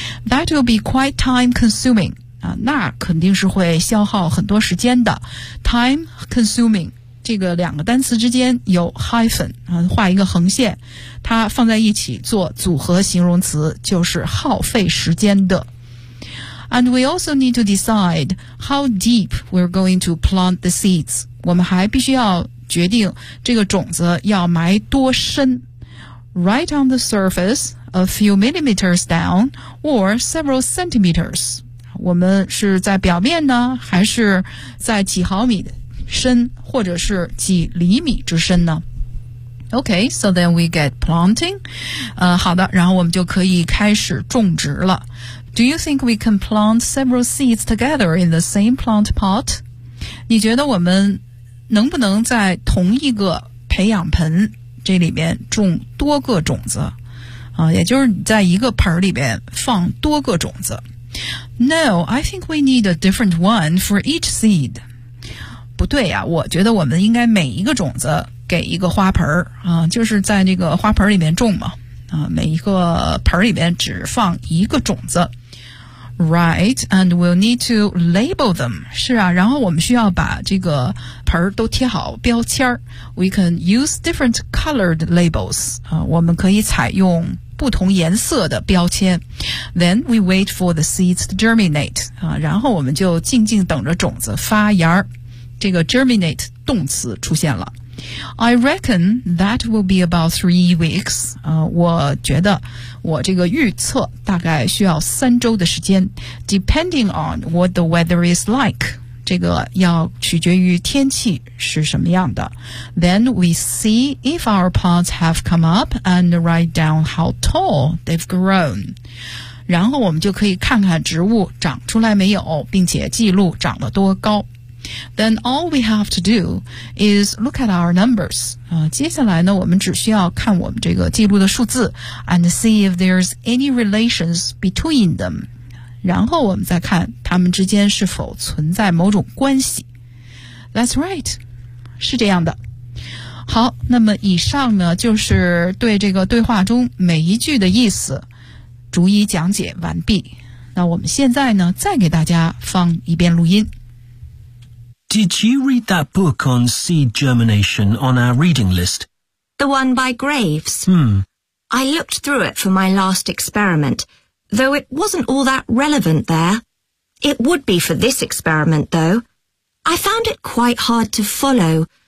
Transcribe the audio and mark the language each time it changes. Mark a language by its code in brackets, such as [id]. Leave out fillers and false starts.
[en] That will be quite time consuming. [zh] 啊，那肯定是会消耗很多时间的。 [en] Time consuming. [zh] 这个两个单词之间有 hyphen, 画一个横线，它放在一起做组合形容词，就是耗费时间的。 [en] And we also need to decide how deep we're going to plant the seeds. [zh] 我们还必须要决定这个种子要埋多深。 [en] Right on the surface, a few millimeters down, or several centimeters. [zh] 我们是在表面呢，还是在几毫米的深或者是几厘米之深呢？ [en] Okay, so then we get planting. [zh] 好的，然后我们就可以开始种植了。 [en] Do you think we can plant several seeds together in the same plant pot? [zh] 你觉得我们能不能在同一个培养盆这里面种多个种子？也就是在一个盆里面放多个种子。 [en] No, I think we need a different one for each seed. [zh] 不对呀，我觉得我们应该每一个种子给一个花盆就是在那个花盆里面种嘛每一个盆里面只放一个种子。 [en] Right, and we'll need to label them. [zh] 是啊，然后我们需要把这个盆都贴好标签。 [en] We can use different colored labels. [zh] 我们可以采用不同颜色的标签。 [en] Then we wait for the seeds to germinate. [zh] 然后我们就静静等着种子发芽。这个 germinate 动词出现了。 [en] I reckon that will be about 3 weeks. [zh] 我觉得我这个预测大概需要三周的时间。 [en] Depending on what the weather is like. [zh] 这个要取决于天气是什么样的。 [en] Then we see if our pots have come up and write down how tall they've grown. [zh] 然后我们就可以看看植物长出来没有，并且记录长了多高。 [en] Then all we have to do is look at our numbers. [zh] 接下来呢，我们只需要看我们这个记录的数字 [en] and see if there's any relations between them. [zh] 然后我们再看它们之间是否存在某种关系。 [en] That's right. [zh] 是这样的。好，那么以上呢，就是对这个对话中每一句的意思逐一讲解完毕。那我们现在呢，再给大家放一遍录音。 [en] Did you read that book on seed germination on our reading list? The one by Graves. I looked through it for my last experiment, though it wasn't all that relevant there. It would be for this experiment, though. I found it quite hard to follow.